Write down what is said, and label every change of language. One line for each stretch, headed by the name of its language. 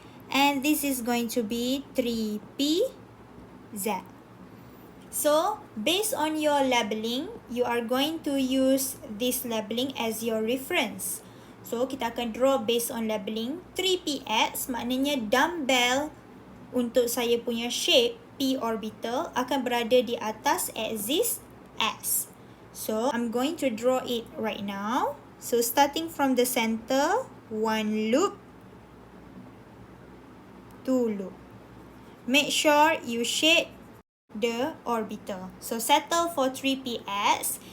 English: And this is going to be 3pz. So, based on your labeling, you are going to use this labeling as your reference.
Malay: So, kita akan
English: draw based on labeling.
Malay: 3px maknanya dumbbell untuk saya punya shape P orbital akan berada di atas axis S.
English: So I'm going to draw it right now. So starting from the center, 1 loop, 2 loop. Make sure you shade the orbital. So settle for 3ps.